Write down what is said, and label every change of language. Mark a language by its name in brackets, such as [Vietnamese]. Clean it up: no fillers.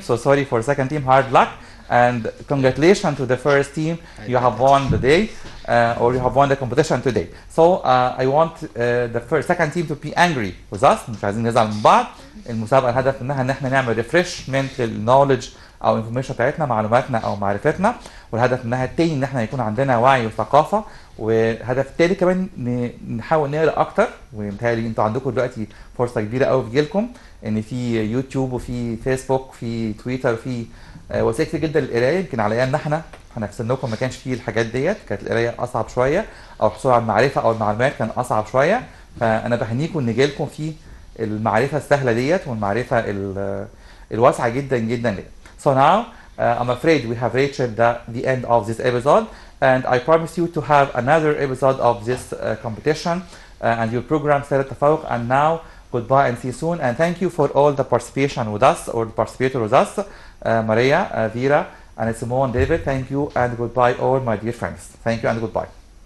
[English] So sorry for second team, hard luck. And congratulations to the first team. You have won the day, or you have won the competition today. So I want the second team to be angry with us. [Arabic] مش عايزين نزعل من بعض. المسابقة الهدف منها ان احنا نعمل [English] refreshment للknowledge [Arabic] او الانفورميشن بتاعتنا، معلوماتنا او معرفتنا. والهدف منها التاني ان احنا يكون عندنا وعي وثقافه. والهدف التالت كمان نحاول نقرا اكتر. ومتهيألي انتوا عندكم دلوقتي فرصه كبيره قوي في جيلكم ان في يوتيوب وفي فيسبوك وفي تويتر وفي وسائل كتير جدا للقرايه. يمكن على ايامنا احنا في سنكم ما كانش فيه الحاجات ديت، كانت القرايه اصعب شويه، او الحصول على المعرفه او المعلومات كان اصعب شويه. فانا بهنيكم ان جيلكم في المعرفه السهله ديت والمعرفه الواسعه جدا جدا ديت. [English] So now I'm afraid we have reached the end of this episode, and I promise you to have another episode of this competition and your program التفوق. And now goodbye and see you soon, and thank you for all the participation with us, or the participator with us, Maria, Vera, and Simone, David. Thank you and goodbye all my dear friends. Thank you and goodbye.